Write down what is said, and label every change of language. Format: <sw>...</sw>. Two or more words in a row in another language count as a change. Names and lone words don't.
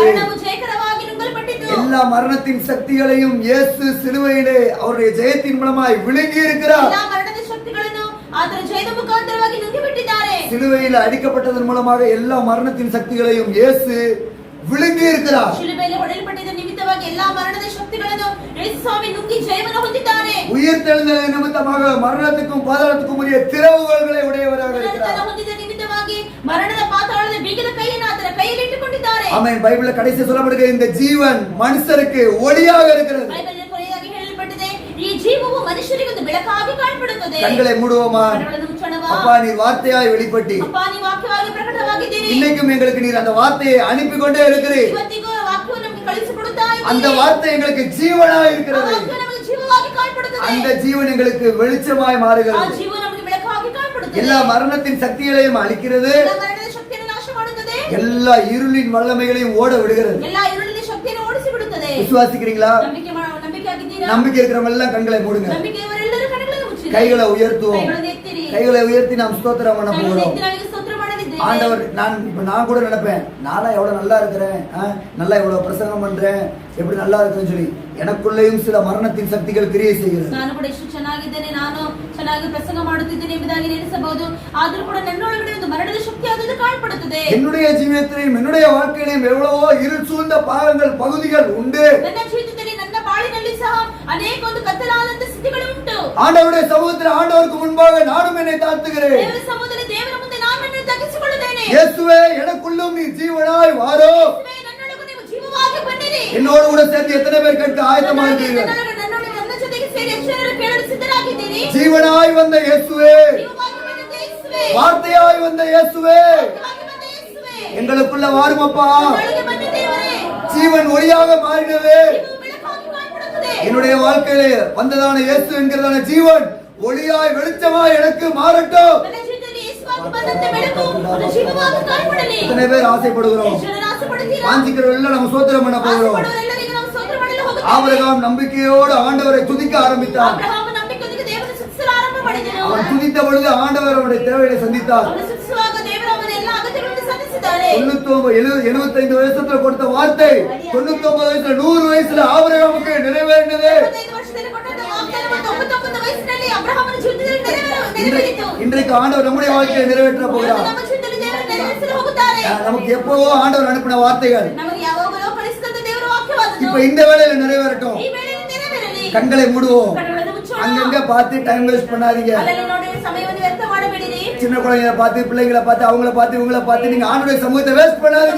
<kn>ಮರಣವು ಜಯಕರವಾಗಿ ನುಂಗಲ್ಪಟ್ಟಿತು.</kn> <ta>எல்லா மரணத்தின் சக்திகளையும் இயேசு சிலுவையிலே அவருடைய ஜெயத்தின் மூலமாய் விழுங்கி இருக்கிறார்.</ta> <kn>ಎಲ್ಲಾ ಮರಣದ ಶಕ್ತಿಗಳನ್ನು ಆತನ ಜಯದ ಮುಖಾಂತರವಾಗಿ ನುಂಗಿ ಬಿಟ್ಟಿದ್ದಾರೆ.</kn> <ta>சிலுவையில் அடிக்கப்பட்டதன் மூலமாக எல்லா மரணத்தின் சக்திகளையும் இயேசு விழுங்கி இருக்கிறார்.</ta> <kn>ಶಿಲುಬೆಯಲ್ಲಿ ಹೊಡೆಯಲ್ಪಟ್ಟಿದ್ದ ನಿಮಿತ್ತವಾಗಿ ಎಲ್ಲಾ ಮರಣದ ಶಕ್ತಿಗಳನ್ನು ಯೇಸು ಸ್ವಾಮಿ ನುಂಗಿ ಜಯವನ್ನು ಹೊಂದಿದ್ದಾರೆ.</kn> <ta>உயிர்த்தெழுந்த நிமித்தமாக மரணத்துக்கும் பாதாளத்துக்கும் உரிய திறவுகோல்களை உடையவராக இருக்கிறார்.</ta> <kn>ಹೊಂದಿದ ನಿಮಿತ್ತವಾಗಿ ಮರಣದ ಪಾತಾಳದ ಬೀಗದ ಕೈಯನ್ನು ಆತನ ಕೈಯಲ್ಲಿ ಇಟ್ಟುಕೊಂಡಿದ್ದಾರೆ.</kn> <ta>ஆமென். பைபிள்ல கடைசி சொல்லப்படுகிற இந்த ஜீவன் மனுஷருக்கு ஒளியாக இருக்கிறது.</ta> <kn>ಬೈಬಲ್ನಲ್ಲಿ ಕೊನೆಯದಾಗಿ ಹೇಳಲ್ಪಟ್ಟಿದೆ ಈ ಜೀವವು ಮನುಷ್ಯರಿಗೆ ಒಂದು ಬೆಳಕಾಗಿ ಕಾಣುತ್ತದೆ.</kn> <ta>கண்களை மூடுவோமா?</ta> <kn>ಕಣ್ಣುಗಳನ್ನು ಮುಚ್ಚೋಣವಾ?</kn> <ta>அப்பா நீர் வார்த்தையாய் வெளிப்பட்டி</ta> <kn>ಅಪ್ಪ ನೀವು ವಾಕ್ಯವಾಗಿ ಪ್ರಕಟವಾಗಿದ್ದೀರಿ.</kn> <ta>இன்னைக்கும் எங்களுக்கு நீர் அந்த வார்த்தையை அனுப்பி கொண்டே இருக்கிறீர்.</ta> <kn>ಇವತ್ತಿಗೂ ವಾಕ್ಯವನ್ನು ನಮಗೆ ಕಳಿಸಿಕೊಡುತ್ತಾ ಇದ್ದೀರಿ.</kn> <ta>அந்த வார்த்தை எங்களுக்கு ஜீவனாய் இருக்கிறது.</ta> <kn>ಆ ವಾಕ್ಯ ನಮಗೆ ಜೀವವಾಗಿ ಕಾಣುತ್ತದೆ.</kn> <ta>அந்த ஜீவன் எங்களுக்கு வெளிச்சமாய்</ta> <kn>ಆ</kn> <ta>மாறுகிறது.</ta> <kn>ಜೀವ ನಮಗೆ ಬೆಳಕಾಗಿ ಕಾಣುತ್ತದೆ.</kn> <ta>எல்லா மரணத்தின் சக்திகளையும் அழிக்கிறது.</ta> <kn>ಎಲ್ಲ ಮರಣದ ಶಕ್ತಿಯನ್ನು ನಾಶ ಮಾಡುತ್ತದೆ.</kn> <ta>எல்லா இருளின் வல்லமைகளையும் ஓட விடுகிறது.</ta> <kn>ಎಲ್ಲ ഇരുಳಿನ ಶಕ್ತಿಯನ್ನು ಓಡಿಸಿ ಬಿಡುತ್ತದೆ.</kn> <ta>விசுவாசிக்கிறீங்களா?</ta> <kn>ನಂಬಿಕೆ ಆಗಿದ್ದೀರಾ?</kn> <ta>நம்பிக்கை இருக்கிறவங்க எல்லாம் கண்களை மூடுங்க.</ta> <kn>ನಂಬಿಕೆಯವರೆಲ್ಲರೂ ಕಣ್ಣುಗಳನ್ನು ಮುಚ್ಚಿರಿ.</kn> <ta>கைகளை உயர்த்துவோம்.</ta> <kn>ಕೈಗಳನ್ನು ಎತ್ತಿರಿ.</kn> <ta>கைகளை உயர்த்தி நாம் ஸ்தோத்திரம் பண்ண</ta> <kn>ಕೈಗಳನ್ನು</kn> <ta>போகிறோம்.</ta> <kn>ಎತ್ತಿ ನಾವೀಗ ಸ್ತೋತ್ರ ಮಾಡಲಿದ್ದೇವೆ.</kn> <ta>ஆண்டவர் நான் கூட நினைப்பேன், நானா எவ்வளவு நல்லா இருக்கிறேன், நல்லா இவ்வளவு பிரசங்கம் பண்றேன், எப்படி நல்லா இருக்குன்னு சொல்லி எனக்குள்ளேயும் சில மரணத்தின் சக்திகள் கிரியை செய்கிறது.</ta> <kn>ನಾನು ಕೂಡ ಎಷ್ಟು ಚೆನ್ನಾಗಿದ್ದೇನೆ, ನಾನು ಚೆನ್ನಾಗಿ ಪ್ರಸಂಗ ಮಾಡುತ್ತಿದ್ದೇನೆ ಎಂಬುದಾಗಿ ನೆನೆಸಬಹುದು. ಆದರೂ ಕೂಡ ನನ್ನೊಳಗಡೆ ಒಂದು ಮರಣದ ಶಕ್ತಿ ಆದದ್ದು ಕಾಣಪಡುತ್ತದೆ.</kn> <ta>என்னுடைய ஜீவியத்திலும் என்னுடைய வாழ்க்கையிலும் எவ்வளவோ இருள் சூழ்ந்த பாகங்கள் பகுதிகள் உண்டு.</ta> <kn>ನನ್ನ ಜೀವಿತದಲ್ಲಿ ನನ್ನ ಬಾಳಿನಲ್ಲಿ ಸಹ ಅನೇಕ ಒಂದು ಕತ್ತಲಾದಂತ ಸ್ಥಿತಿಗಳು ಉಂಟು.</kn> <ta>ஆண்டவருடைய சமூகத்தில் ஆண்டவருக்கு முன்பாக நானும் என்னை தாழ்த்துகிறேன்.</ta> <kn>ದೇವರ ಸಮ್ಮುಖದಲ್ಲಿ ದೇವರ ಮುಂದೆ ನಾನು ನನ್ನನ್ನು ತಗ್ಗಿಸಿಕೊಳ್ಳುತ್ತೇನೆ.</kn> <ta>இயேசுவே எனக்குள்ளும் நீ ஜீவனாய் வாரோ.</ta> <kn>ಯೇಸುವೇ, ನನ್ನೊಳಗೂ ನೀವು ಜೀವವಾಗಿ ಬನ್ನಿರಿ.</kn> <ta>என்னோடு கூட சேர்த்து எத்தனை பேர் கேட்க ஆயத்தமாகிறீர்கள்?</ta> <kn>ನನ್ನ ಜೊತೆಗೆ ಸೇರಿ ಎಷ್ಟು ಜನರು ಕೇಳಲು ಸಿದ್ಧರಾಗಿದ್ದೀರಿ?</kn> <ta>ஜீவனாய் வந்த இயேசுவே,</ta> <kn>ಜೀವವಾಗಿ ಬಂದ ಯೇಸುವೇ,</kn> <ta>வார்த்தையாய் வந்த இயேசுவே,</ta> <kn>ಜೀವವಾಗಿ ಬಂದ ಯೇಸುವೇ,</kn> <ta>எங்களுக்குள்ள வாருமப்பா.</ta> <kn>ನನ್ನೊಳಗೆ ಬನ್ನಿ ದೇವರೇ.</kn> <ta>ஜீவன் ஒளியாக மாறினது.</ta> <kn>ನೀವು ಬೆಳಕಾಗಿ ಕಾಣುತ್ತದೆ.</kn> <ta>என்னுடைய வாழ்க்கையிலே வந்ததான இயேசு என்கிறதான ஜீவன் ஒளியாய் வெளிச்சமாய் எனக்கு மாறட்டும்.</ta> <kn>ನನ್ನ ಜೀವಿತದಲ್ಲಿ ಯೇಸುವಾಗಿ ಬಂದಂತ ಬೆಳಕು ಒಂದು ಜೀವವಾಗಿ ಕಾಣಪಡಲಿ.</kn> <ta>எத்தனை பேர் ஆசைப்படுகிறோம்?</ta> <kn>ಎಷ್ಟು ಜನರು ಆಸೆಪಡುತ್ತೀರಾ?</kn> <ta>வாஞ்சிக்கிறவர்கள் நம்ம சோத்திரம் பண்ண போகிறோம்.</ta> <kn>ಆಸೆಪಡುವವರೆಲ್ಲರಿಗೂ ನಾವು ಸ್ತೋತ್ರ ಮಾಡಲು ಹೋಗುತ್ತೇವೆ.</kn> <ta>ஆபிரகாம் நம்பிக்கையோடு ஆண்டவரை துதிக்க ஆரம்பித்தான்.</ta> <kn>ಅಬ್ರಹಾಮ ನಂಬಿಕೆಯೊಂದಿಗೆ ದೇವರನ್ನು ಸ್ತುತಿಸಲು ಆರಂಭ ಮಾಡಿದನು.</kn> <ta>அவன் துதித்த பொழுது ஆண்டவர் அவருடைய தேவையை சந்தித்தார்.</ta> <kn>ಅವನು ಸ್ತುತಿಸುವಾಗ ದೇವರು ಅವನ ಎಲ್ಲ ಅಗತ್ಯಗಳನ್ನು ಸಂಧಿಸಿದ್ದಾರೆ.</kn> <ta>75 வயசுல கொடுத்த வார்த்தை 99 வயசுல 100 வயசுல ஆபிரகாமுக்கு நிறைவேறினது.</ta> <kn>25 ವರ್ಷದಲ್ಲಿ ಕೊಟ್ಟಂತ ವಾಗ್ದಾನ 99 ವಯಸ್ಸಿನಲ್ಲಿ ಅಬ್ರಹಾಮನ ಜೀವಿತದಲ್ಲಿ ನೆರವೇರಿತು.</kn> <ta>இன்றைக்கு ஆண்டவர் நம்முடைய வாழ்க்கையை நிறைவேற்ற போகிறார்.</ta> <kn>ನಮ್ಮ ಜೀವಿತದಲ್ಲಿ ದೇವರು ನೆರವೇರಿಸಲು ಹೋಗುತ್ತಾರೆ.</kn> <ta>நமக்கு எப்பவோ ஆண்டவர் அனுப்பின வார்த்தைகள்</ta> <kn>ನಮಗೆ ಯಾವಾಗಲೂ ಕಳಿಸಿದಂತ ದೇವರ ವಾಕ್ಯವಾದದ್ದು</kn> <ta>இப்ப இந்த வேளையில நிறைவேறட்டும்.</ta> <kn>ಈ ವೇಳೆಯಲ್ಲಿ ನೆರವೇರಲಿ.</kn> <ta>கண்களை மூடுவோம்.</ta> <kn>ಕಣ್ಣುಗಳನ್ನು ಮುಚ್ಚೋಣ.</kn> <ta>அங்கங்க பார்த்து</ta> <en>time waste</en> <ta>பண்ணாதீங்க.</ta> <kn>ಅಲ್ಲಲ್ಲಿ ನೋಡಿ ಸಮಯವನ್ನು ವ್ಯರ್ಥ ಮಾಡಬೇಡಿರಿ.</kn> <ta>சின்ன குழந்தைகளை பார்த்து பிள்ளைங்களை பார்த்து அவங்கள பார்த்து இவங்கள பார்த்து நீங்க ஆண்டவருடைய சமூகத்தை வேஸ்ட் பண்ணாதீங்க.</ta>